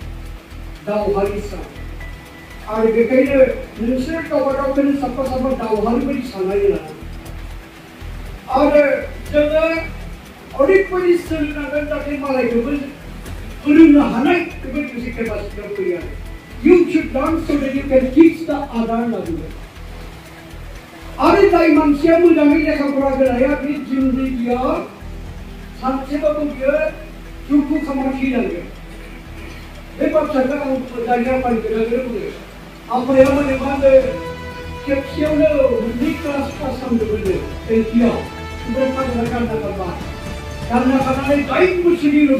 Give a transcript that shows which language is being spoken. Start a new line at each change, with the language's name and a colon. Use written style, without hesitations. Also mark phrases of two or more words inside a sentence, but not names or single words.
Bodo: आरो बेखायनो नोंसोर गावबा गावखौनो साफा साफा दावहानि बायदि साननानै लानांगौ आरो जोङो ओरैबायदि सोलोंनांगोन जाहाथे मालायखौबो फोरोंनो हानाय बेबायदि मोनसे केपासिटियाव फैयो आरो
English: You should learn so that you can teach the other language.
Bodo: आरो जाय मानसिया मोजाङै लेखा फरा गोराया बे जिन्दगियाव सानसेबाबो बियो दुखु खालामना थैनांगोन बे बाथ्राखौ आं जायगा फालिगोन बुङो आफाया माने मा होनो खेबसेयावनो मोननै
English: class pass
Bodo: खालामदोंमोननो एलपिआव ओमफ्राय फानना गानना खानानै 8 बोसोरनि उनावसो